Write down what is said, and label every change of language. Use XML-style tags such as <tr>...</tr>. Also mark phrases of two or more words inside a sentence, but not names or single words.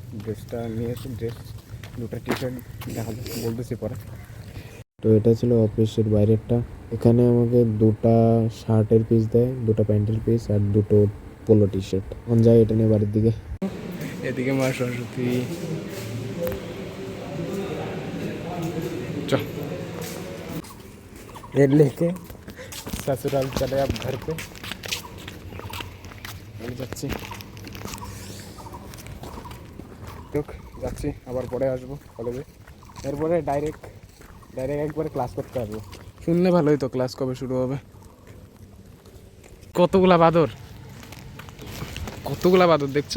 <bn>ড্রেসটা নিয়ে এসে দুটো টি শার্ট দেখা যাচ্ছে, বলতেছি পরে। তো এটা ছিল অফিসের বাইরেরটা। এখানে আমাকে 2টা শার্টের পিস দেয়, 2টা প্যান্টের পিস আর 2টো</bn> <en>polo T-shirt.</en> <bn>এখন যাই এটা নিয়ে বাড়ির দিকে। এদিকে মা সরস্বতী,</bn> <hi>लेके ससुराल चले अब घर पे</hi> <bn>যাচ্ছি, আবার পরে আসবো কলেজে। এরপরে ডাইরেক্ট একবারে ক্লাস করতে আসবো। শুনলে ভালোই তো, ক্লাস কবে শুরু হবে। কতগুলা বাদর দেখছো?</bn>